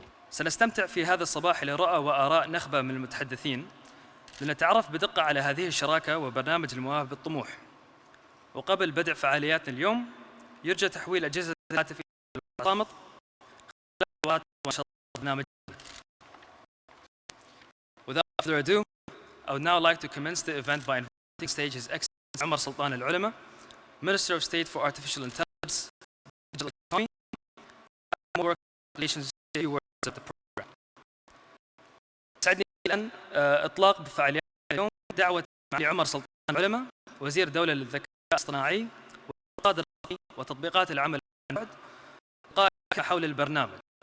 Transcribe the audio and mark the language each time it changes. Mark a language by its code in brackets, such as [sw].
[ar] سنستمتع في هذا الصباح لرؤى وآراء نخبة من المتحدثين لنتعرف بدقة على هذه الشراكة وبرنامج المواهب الطموح. وقبل بدء فعالياتنا اليوم يرجى تحويل أجهزة الهاتف إلى الصامت خلال برنامج. [en] Without further ado, I would now like to commence the event by inviting stage His Excellency Omar Sultan Al Ulama, Minister of State for Artificial Intelligence, Digital Economy, and more relations to words of the program. [ar] سعدني الآن إطلاق بفعاليات اليوم دعوة معالي عمر سلطان العلماء وزير الدولة للذكاء الاصطناعي والاقتصاد الرقمي وتطبيقات العمل عن بعد قائد حول البرنامج.